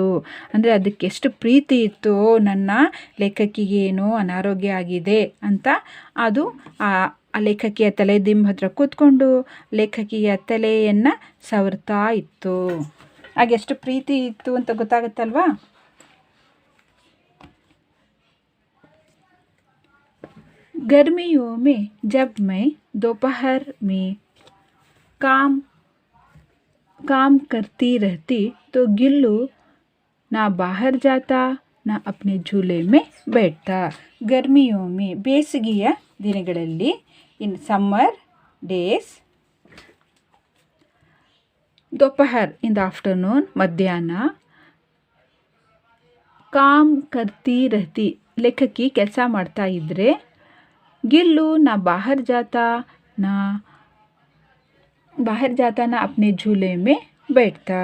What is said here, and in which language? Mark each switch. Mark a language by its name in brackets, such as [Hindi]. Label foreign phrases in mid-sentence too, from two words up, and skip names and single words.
[Kannada] ಅಂದರೆ ಅದಕ್ಕೆ ಎಷ್ಟು ಪ್ರೀತಿ ಇತ್ತು, ನನ್ನ ಲೇಖಕಿಗೇನೋ ಅನಾರೋಗ್ಯ ಆಗಿದೆ ಅಂತ. ಅದು ಆ ಲೇಖಕಿಯ ತಲೆದಿಂಬ ಹತ್ರ ಕೂತ್ಕೊಂಡು ಲೇಖಕಿಯ ತಲೆಯನ್ನು ಸವರ್ತಾ ಇತ್ತು. ಹಾಗೆ ಎಷ್ಟು ಪ್ರೀತಿ ಇತ್ತು ಅಂತ ಗೊತ್ತಾಗುತ್ತಲ್ವಾ? [Hindi] गर्मियों में जब मैं दोपहर में काम करती रहती तो गिल्लू ना बाहर जाता ना अपने झूले में बैठता. गर्मियों में [Kannada] ಬೇಸಿಗೆಯ ದಿನಗಳಲ್ಲಿ, [English] in summer days, [Hindi] दोपहर [English] in the afternoon [Hindi] ಮಧ್ಯಾಹ್ನ, काम करती रहती [Kannada] ಲೇಖಕಿ ಕೆಲಸ ಮಾಡ್ತಾ ಇದ್ದರೆ, [Hindi] गिल्लू ना बाहर जाता ना अपने झूले में बैठता.